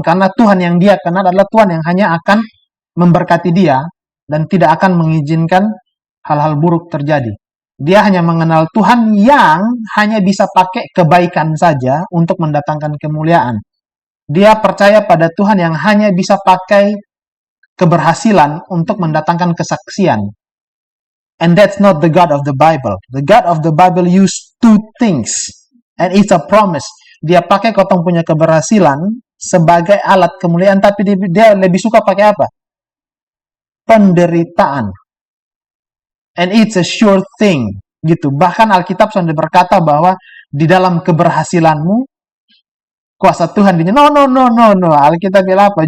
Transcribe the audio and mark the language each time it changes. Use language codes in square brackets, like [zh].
[id] Karena Tuhan yang dia kenal adalah Tuhan yang hanya akan memberkati dia dan tidak akan mengizinkan hal-hal buruk terjadi. Dia hanya mengenal Tuhan yang hanya bisa pakai kebaikan saja untuk mendatangkan kemuliaan. Dia percaya pada Tuhan yang hanya bisa pakai keberhasilan untuk mendatangkan kesaksian. [en] And that's not the God of the Bible. The God of the Bible use two things. And it's a promise. [id] Dia pakai kotong punya keberhasilan sebagai alat kemuliaan, tapi dia lebih suka pakai apa? Penderitaan. [en] And it's a sure thing. [id] Gitu. Bahkan Alkitab sudah berkata bahwa di dalam keberhasilanmu, kuasa Tuhan no. Alkitab bilang apa?